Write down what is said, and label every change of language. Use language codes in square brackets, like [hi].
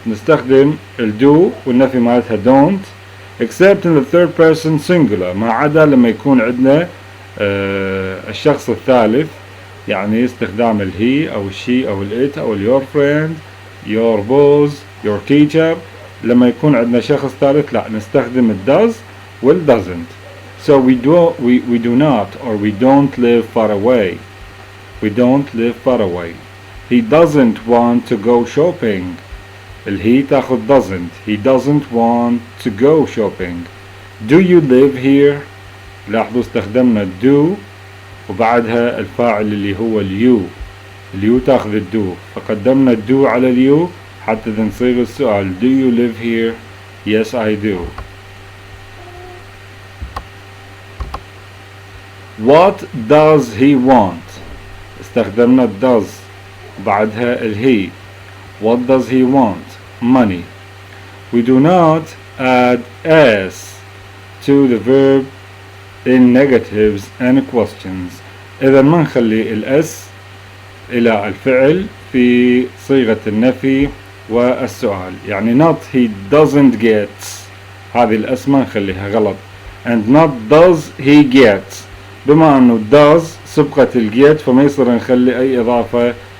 [ar] نستخدم الدو والنفي مالتها don't [en] except in the third person singular [ar] ما عدا لما يكون عندنا الشخص الثالث يعني استخدام ال he أو she أو ال it أو your friend your boss your teacher. لما يكون عندنا شخص ثالث لا نستخدم ال does وال doesn't. [en] So we do not or we don't live far away. We don't live far away. He doesn't want to go shopping. [ar] ال he تاخذ doesn't. [en] He doesn't want to go shopping. Do you live here? [ar] لاحظوا استخدمنا do وبعدها الفاعل اللي هو اليو. اليو تاخذ الدو فقدمنا الدو على اليو حتى نصيغ السؤال [en] do you live here? Yes I do. What does he want? [ar] استخدمنا does بعدها ال he. [en] What does he want? Money. We do not add s to the verb in negatives and questions. [ar] إذا ما نخلي الاس إلى الفعل في صيغة النفي والسؤال. يعني [en] not he doesn't get [ar] هذه الاس ما نخليها غلط [en] and not does he get. [ar] بما أنه does سبقت الجيت فما يصير نخلي أي إضافة